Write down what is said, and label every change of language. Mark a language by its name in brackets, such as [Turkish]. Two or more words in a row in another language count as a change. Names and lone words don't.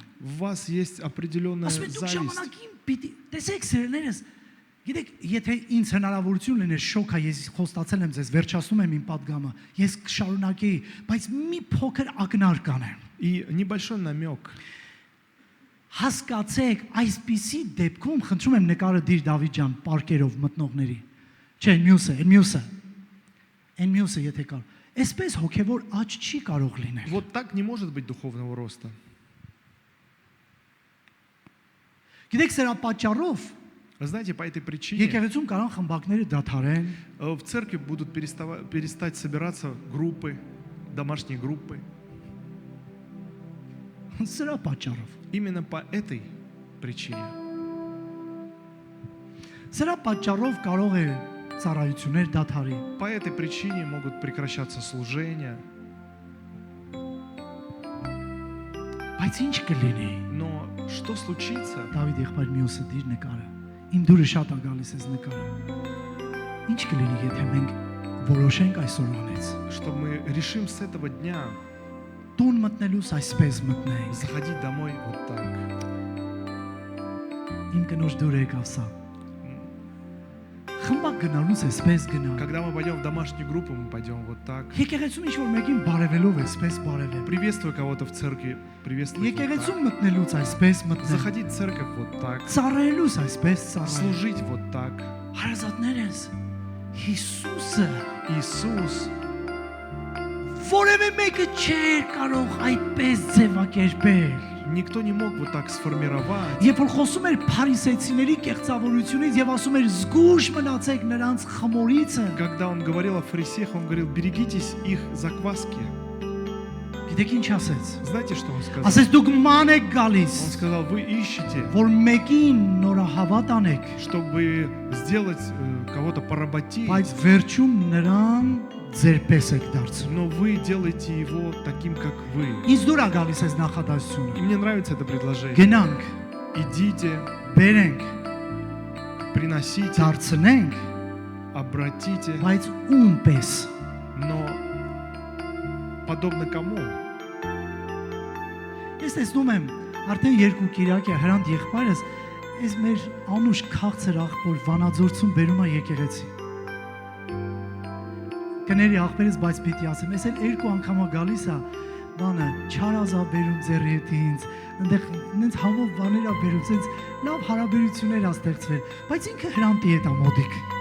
[Russian] у вас есть определенная [Armenian] Ասում եք դուք [Russian] зависть. [Armenian] ժամանակին պիտի տեսեք սերներս, գիտեք, եթե ինձ հնարավորություն լիներ շոքա, ես խոստացել եմ ձեզ, վերջացնում եմ իմ պատգամը, ես կշարունակեի, բայց մի փոքր ակնարկ կանեմ։ [Russian] И небольшой намек. [Armenian] Հասկացեք, այսպիսի դեպքում խնդրում եմ նկարը դիր Դավիթ ջան, պարկերով մտնողների։ Չէ, մյուսը, եթե կար։ Այսպես հոգևոր աճ չի կարող լինել։ [Russian] Вот так не может быть духовного роста. [Armenian] Գիտեք, սրա պատճառով [Russian] Вы знаете, по этой причине [Armenian] եկեղեցում կարող խմբակները դադարեն, [Russian] в церкви будут перестать собираться группы, домашние группы. [Armenian] սրա պատճառով։ [Russian] Именно по этой причине. [Armenian] Սրա պատճառով կարող է ծառայություններ դադարի։ [Russian] По этой причине могут прекращаться служения. [Armenian] Բայց ինչ կլինի։ [Russian] Но что случится, [Armenian] Դավիթ եղբայր մյուսը դիր նկարը։ Իմ դուրը շատ է գալիս այս նկարը։ Ինչ կլինի, եթե մենք որոշենք այսօրանից։ [Russian] что мы решим с этого дня [Armenian] Տուն մտնելուց այսպես մտնենք։ [Russian] заходить домой вот так. [Armenian] Իմ կնոջ դուրը եկավ սա։ Խմբակ գնալուց այսպես գնա։ [Russian] Когда мы пойдем в домашнюю группу, мы пойдем вот так. [Armenian] Եկեղեցում ինչ որ մեկին բարևելով այսպես բարևեմ։ [Russian] Приветствуя кого-то в церкви, приветствовать вот [Armenian] Եկեղեցում մտնելուց այսպես [Russian] так. [Armenian] մտնեմ։ [Russian] Заходить в церковь вот так. [Armenian] Ծառայելուց այսպես ծառայեմ։ [Russian] Служить вот так. [Armenian] Հարազատներս Հիսուսը [Russian] Иисус, [Armenian] որևէ մեկը չէր կարող այդպես ձևակերպել։ [Russian] никто не мог вот так сформировать. [Armenian] Երբ որ խոսում էր փարիսեցիների կեղծավորությունից եւ ասում էր զգույշ մնացեք նրանց խմորիցը, [Russian] Когда он говорил о фарисеях, он говорил, берегитесь их закваски. [Armenian] գիտեք ինչ ասեց։ [Russian] Знаете, что он сказал? [Armenian] Ասեց դուք ման եք գալիս, [Russian] Он сказал, вы ищете, [Armenian] որ մեկին նորահավատ անեք, [Russian] чтобы сделать кого-то поработить, [Armenian] բայց վերջում նրան ձեր պես եք դարձնում։ [Russian] но вы делаете его таким, как вы. [Armenian] Ինձ դուր է գալիս այս [Russian] И [Armenian] նախադասությունը։ [Russian] мне нравится это предложение. [Armenian] Գնանք, [Russian] Идите, [Armenian] բերենք, [Russian] приносите, [Armenian] դարձնենք, [Russian] обратите, [Armenian] բայց ում պես։ [Russian] но подобно кому? [Armenian] Ես տեսնում եմ, արդեն երկու կիրակ է Հրանտ եղբայրս, այս մեր անուշ քաղցր աղբոր Վանաձորցում բերում է եկեղեցի։ Կների աղբերս, բայց պիտի ասեմ, ես էլ երկու անգամ գալիս է, բանը չարազա բերում ձեռի հետ ինձ, այնտեղ նենց համով բաներ է բերում, ցենց լավ հարաբերություններ է ստեղծվել, բայց ինքը Հրանտի հետ է մոդիկ։